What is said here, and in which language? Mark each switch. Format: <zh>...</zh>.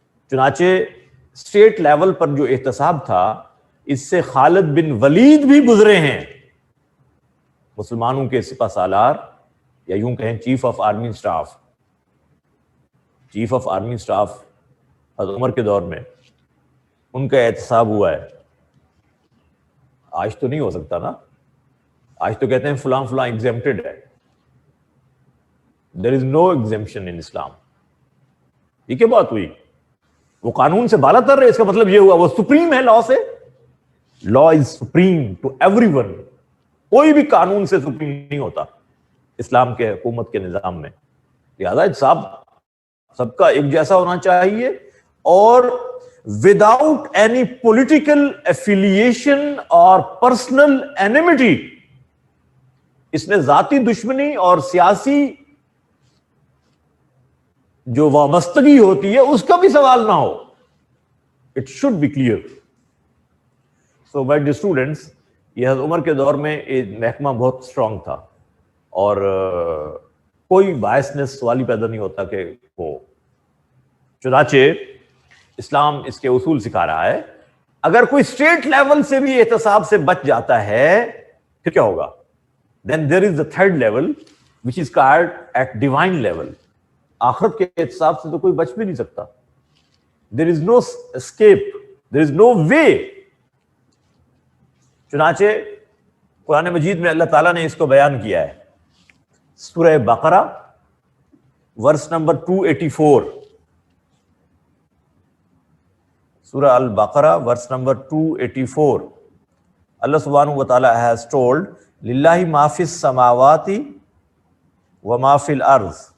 <ur>چنانچہ state level پر جو احتساب تھا, اس سے خالد بن ولید بھی گزرے ہیں, مسلمانوں کے سپہ سالار, یا یوں کہیں chief of army staff. Chief of army staff حضرت عمر کے دور میں ان کا احتساب ہوا ہے. آج تو نہیں ہو سکتا نا, آج تو کہتے ہیں فلاں فلاں ایگزیمپٹڈ ہے.</ur> <en>There is no exemption in Islam.</en> <ur>یہ کیا بات ہوئی؟ وہ قانون سے بالا تر ہے, اس کا مطلب یہ ہوا وہ سپریم ہے لا سے.</ur> <en>law is supreme to everyone.</en> <ur>کوئی بھی قانون سے سپریم نہیں ہوتا اسلام کے حکومت کے نظام میں. لہذا انصاف سب کا ایک جیسا ہونا چاہیے, اور</ur> <en>Without any political affiliation اور personal animosity.</en> <ur>اس میں ذاتی دشمنی اور سیاسی جو وابستگی ہوتی ہے اس کا بھی سوال نہ ہو.</ur> <en>It should be clear. So my dear students,</en> <ur>یہ حضرت عمر کے دور میں یہ محکمہ بہت اسٹرانگ تھا, اور کوئی بائسنس سوال ہی پیدا نہیں ہوتا کہ ہو. چنانچہ اسلام اس کے اصول سکھا رہا ہے. اگر کوئی اسٹیٹ لیول سے بھی احتساب سے بچ جاتا ہے پھر کیا ہوگا؟</ur> <en>then there is the third level which is called at divine level.</en> <ur>آخرت کے احتساب سے تو کوئی بچ بھی نہیں سکتا.</ur> <en>there is no escape, there is no way.</en> <ur>چنانچہ قرآن مجید میں اللہ تعالیٰ نے اس کو بیان کیا ہے. سورہ بقرہ ورس نمبر 284. سورہ البقرہ ورس نمبر 284. اللہ سبحانہ و تعالیٰ</ur> <en>has told</en> <ar>للہ ما فی السماوات وما فی الارض.</ar>